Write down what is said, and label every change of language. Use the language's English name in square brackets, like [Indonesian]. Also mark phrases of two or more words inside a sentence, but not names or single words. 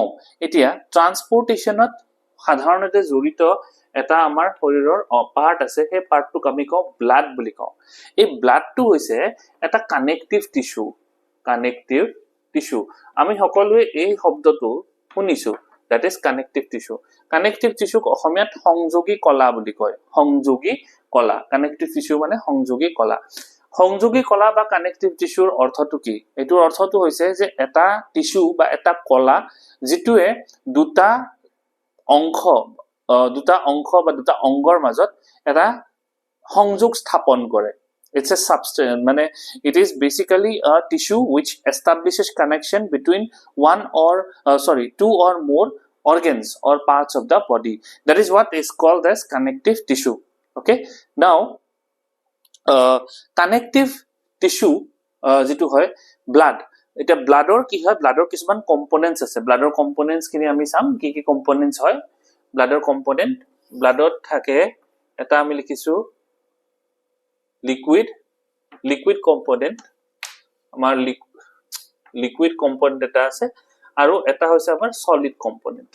[Assamese] এতিয়া ট্ৰান্সপৰ্টেশ্যনত সাধাৰণতে জড়িত এটা আমাৰ শৰীৰৰ পাৰ্ট আছে, সেই পাৰ্টটোক আমি কওঁ ব্লাড বুলি কওঁ। এই ব্লাডটো হৈছে এটা [English] connective tissue. connective tissue [Assamese] আমি সকলোৱে এই শব্দটো শুনিছো, [English] that is connective tissue. connective tissueক [Assamese] অসমীয়াত সংযোগী কলা বুলি কয়। সংযোগী কলা, [English] connective tissue [Assamese] মানে সংযোগী কলা। সংযোগী কলা বা [English] connective tissueৰ [Assamese] অৰ্থটো কি? এইটোৰ অৰ্থটো হৈছে যে এটা টিস্যু বা এটা কলা যিটোৱে দুটা অংশ বা দুটা অংগৰ মাজত এটা সংযোগ স্থাপন কৰে। [English] It's a substance, মানে it is basically a tissue which establishes connection between two or more organs or parts of the body. That is what is called as connective tissue. Okay, now connective tissue [Assamese] যেটো হয় [English] ব্লাড। [Assamese] এটা ব্লাডৰ কি হয়? ব্লাডৰ কিছুমান কম্পোনেন্টস আছে। ব্লাডৰ কম্পোনেন্টস খিনি আমি চাম কি কি কম্পোনেন্টস হয়। ব্লাডৰ কম্পোনেন্ট, ব্লাডত থাকে এটা আমি লিখিছো [English] liquid component, [Assamese] আমাৰ [English] liquid component [Assamese] এটা আছে, আৰু এটা হৈছে আমাৰ [English] solid component.